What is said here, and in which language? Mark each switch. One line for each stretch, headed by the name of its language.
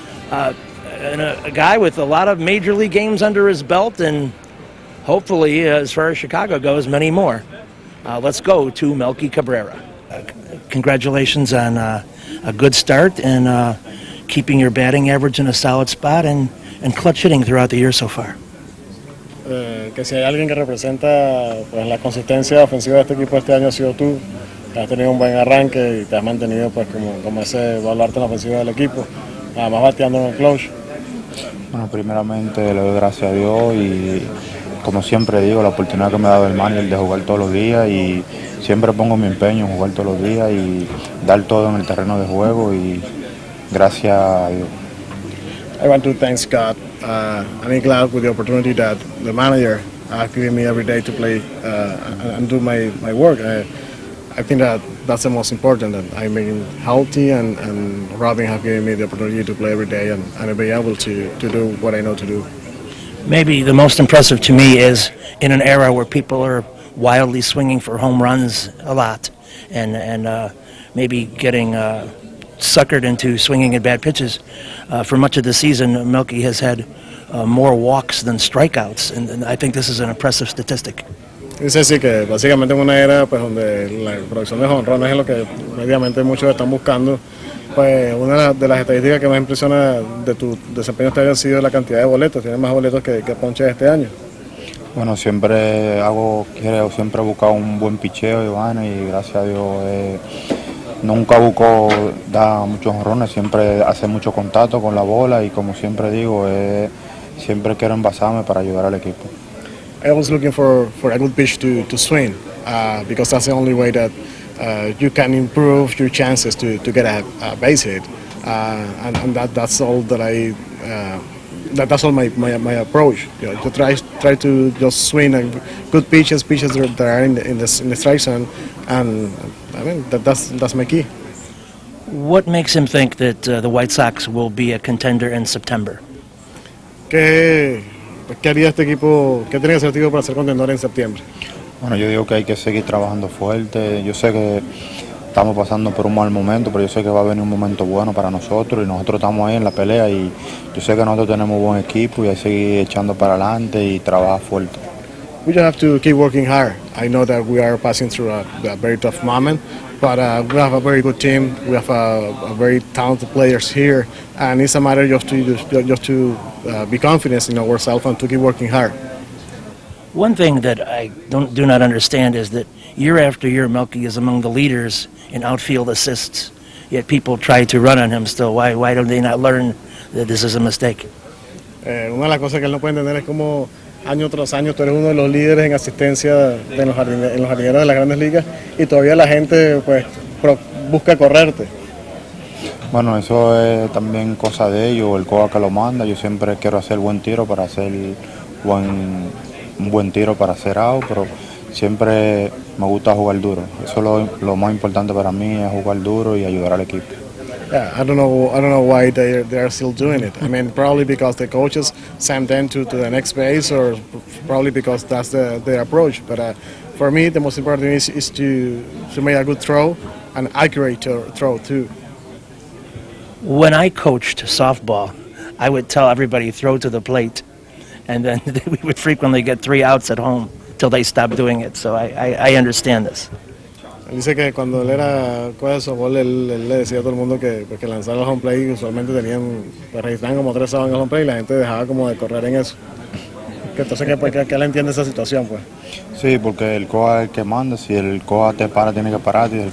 English: And a guy with a lot of major league games under his belt, and hopefully, as far as Chicago goes, many more. Let's go to Melky Cabrera. Congratulations on a good start and keeping your batting average in a solid spot and clutch hitting throughout the year so far.
Spanish: Que si hay alguien que representa pues la consistencia ofensiva de este equipo este año ha sido tú. Has tenido un buen arranque y te has mantenido pues como ese baluarte en la ofensiva del equipo, además bateando en el clutch. Bueno, primeramente le doy gracias a Dios y como siempre digo, la oportunidad que me ha dado el manager de jugar todos los días, y siempre pongo mi empeño en jugar todos los días y dar todo en el terreno de juego, y gracias a Dios.
English: I want to thank God. I'm glad with the opportunity that the manager given me every day to play and do my work. I think that's the most important, that I'm being healthy and Robin have given me the opportunity to play every day and be able to do what I know to do. Maybe the most impressive to me is in an era where people are wildly swinging for home runs a lot and maybe getting suckered into swinging at bad pitches. For much of the season, Melky has had more walks than strikeouts, and I think this is an impressive statistic.
Spanish: Dice así que básicamente en una era pues donde la producción de jonrones es lo que mediamente muchos están buscando, pues una de las estadísticas que más impresiona de tu desempeño este año ha sido la cantidad de boletos. Tienes más boletos que ponches este año. Bueno, siempre he buscado un buen picheo, Iván, y gracias a Dios nunca busco dar muchos jonrones, siempre hace mucho contacto con la bola y como siempre digo, siempre quiero envasarme para ayudar al equipo.
English: I was looking for a good pitch to swing because that's the only way that you can improve your chances to get a base hit, and that's all that that's all my approach. You know, to try to just swing good pitches that are in the strike zone, and I mean that's my key. What makes him think that the White Sox will be a contender in September?
Spanish: ¿Qué haría este equipo? ¿Qué tiene que hacer este equipo para ser contendor en septiembre? Bueno, yo digo que hay que seguir trabajando fuerte. Yo sé que estamos pasando por un mal momento, pero yo sé que va a venir un momento bueno para nosotros y nosotros estamos ahí en la pelea y yo sé que nosotros tenemos un buen equipo y hay que seguir echando para adelante y trabajar fuerte.
English: We just have to keep working hard. I know that we are passing through a very tough moment, but we have a very good team. We have a very talented players here, and it's a matter just to be confident in ourselves and to keep working hard. One thing that I do not understand is that year after year, Melky is among the leaders in outfield assists, yet people try to run on him still. Why don't they not learn that this is a mistake?
Spanish: Una de las cosas que él no puede entender es como año tras año tú eres uno de los líderes en asistencia en los jardineros de las grandes ligas y todavía la gente pues busca correrte. Bueno, eso es también cosa de ellos, el coach que lo manda. Yo siempre quiero hacer buen tiro para hacer un buen tiro para hacer out, pero siempre me gusta jugar duro. Eso es lo más importante para mí, es jugar duro y ayudar al equipo.
English: Yeah, I don't know why they are still doing it. I mean, probably because the coaches send them to the next base, or probably because that's their approach. But for me, the most important thing is to make a good throw, an accurate throw too. When I coached softball, I would tell everybody throw to the plate, and then we would frequently get 3 outs at home till they stopped doing it. So I understand this.
Spanish: Dice que cuando él era coach de softball, él le decía a todo el mundo que lanzara el home play, usualmente registraban como 3 outs en el home play y la gente dejaba como de correr en eso. Que entonces que él entiende esa situación, pues. Sí, porque el coach es el que manda. Si el coach te para, tiene que pararte.